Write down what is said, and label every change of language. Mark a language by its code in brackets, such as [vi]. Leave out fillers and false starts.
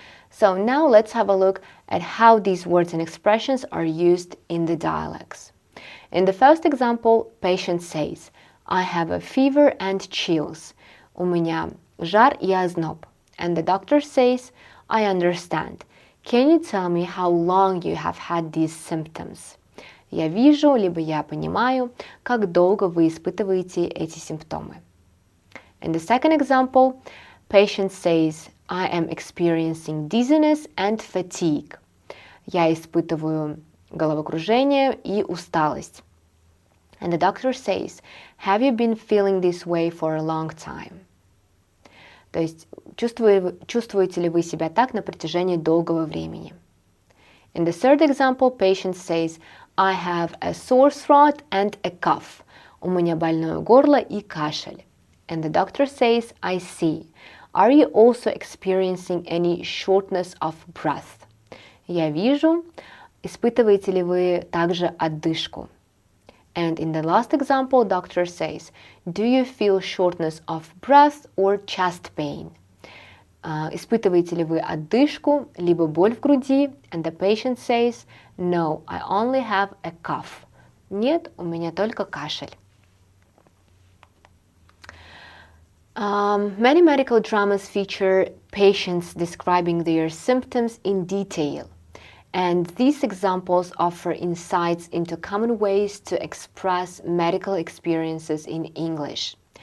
[en] So now let's have a look at how these words and expressions are used in the dialects. In the first example, patient says, I have a fever and chills. [ru] У меня жар и озноб. [en] And the doctor says, I understand. Can you tell me how long you have had these symptoms? [ru] Я вижу, либо я понимаю, как долго вы испытываете эти симптомы. [en] In the second example, patient says, I am experiencing dizziness and fatigue. [ru] Я испытываю головокружение и усталость. [en] And the doctor says, have you been feeling this way for a long time? [ru] То есть, чувствуете ли вы себя так на протяжении долгого времени? [en] In the third example, patient says, I have a sore throat and a cough. [ru] У меня больное горло и кашель. [en] And the doctor says, I see. Are you also experiencing any shortness of breath? [ru] Я вижу. Испытываете ли вы также одышку? [en] And in the last example, doctor says, do you feel shortness of breath or chest pain? [ru] Испытываете ли вы одышку, либо боль в груди? [en] And the patient says, no, I only have a cough. [ru] Нет, у меня только кашель. [en] Many medical dramas feature patients describing their symptoms in detail. And these examples offer insights into common ways to express medical experiences in English.